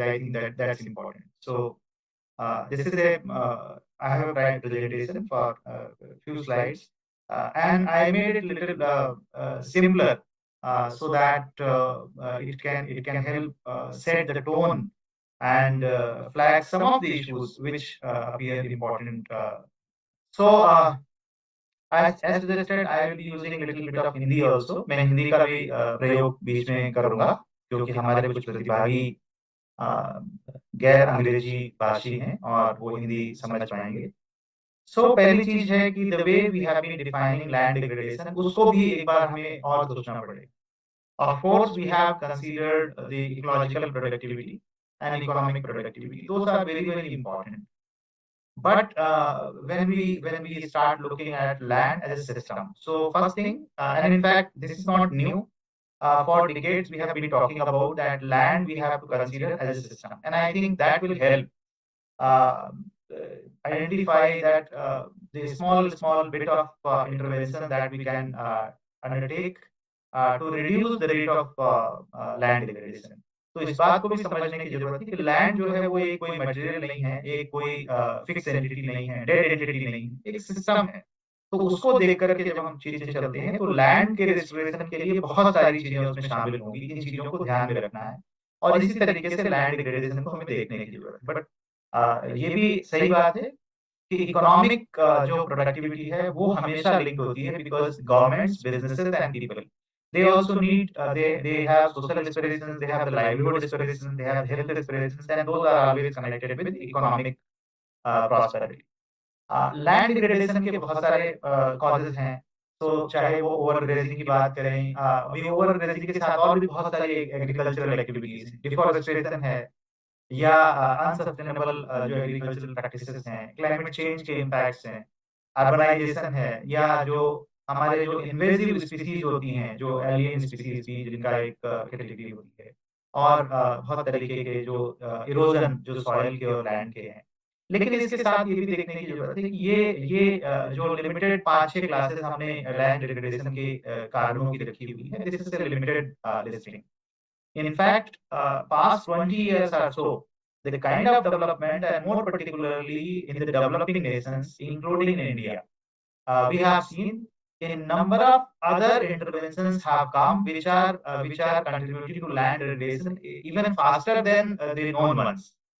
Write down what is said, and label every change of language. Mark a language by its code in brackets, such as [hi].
[en] I think that that's important. So this is I have a presentation for a few slides, and I made it a little simpler, so that it can help set the tone and flag some of the issues which appear important. So as suggested, I will be using a little bit of Hindi also. [hi] मैं हिंदी का भी प्रयोग बीच में करूंगा, क्योंकि हमारे कुछ प्रतिभागी गैर अंग्रेजी भाषी हैं और वो हिंदी समझ पाएंगे. सो पहली चीज है कि [en] the way we have been defining land degradation, [hi] उसको भी एक बार हमें और सोचना पड़ेगा. [en] Of course, we have considered the ecological productivity and economic productivity. Those are very important. But when we start looking at land as a system, so first thing, and in fact, this is not new. For decades, we have been talking about that land we have to consider as a system, and I think that will help uh, identify that the small bit of intervention that we can undertake to reduce the rate of land degradation. [hi] तो इस बात को भी समझने की जरूरत है कि लैंड जो है वो एक कोई मटेरियल नहीं है, एक कोई फिक्स एंटिटी नहीं है, डेड एंटिटी नहीं है, एक सिस्टम है. तो उसको देख करके जब हम चीजें चलते हैं, तो लैंड के रिस्टोरेशन के लिए बहुत सारी चीजें उसमें शामिल होंगी. इन चीजों को ध्यान में रखना है, और इसी तरीके से लैंड डिग्रेडेशन को हमें देखने की जरूरत है. बट ये भी सही बात है कि इकोनॉमिक जो प्रोडक्टिविटी है वो हमेशा लिंक होती है, [en] Because governments, businesses and people, they also need they have social aspirations, they have the livelihood aspirations, they have health aspirations, and those are always connected with economic prosperity. [hi] Land degradation के बहुत सारे causes हैं. तो चाहे वो over grazing की बात करें, अभी ओवर ग्रेजिंग के साथ और भी बहुत सारी एग्रीकल्चरल एक्टिविटीज हैं, डिफॉरेस्टेशन है, या अनसस्टेनेबल जो एग्रीकल्चरल प्रैक्टिसेस हैं, क्लाइमेट चेंज के इम्पैक्ट्स हैं, अर्बनाइजेशन है, या जो हमारे जो इन्वेजिव स्पीसीज होती हैं, जो एलियन स्पीसीज भी जिनका एक कैटेगरी होती है, और बहुत तरीके के जो इरोजन जो सॉइल के और लैंड के हैं. लेकिन इसके साथ ये भी देखने की जरूरत है कि ये जो लिमिटेड 5-6 क्लासेस हमने लैंड डिग्रेडेशन के कारणों की रखी हुई है, [en] This is a limited listing. In fact, past 20 years or so, the kind of development, and more particularly in the developing nations, including in India, we have seen a number of other interventions have come which are contributing to land degradation even faster than the known ones.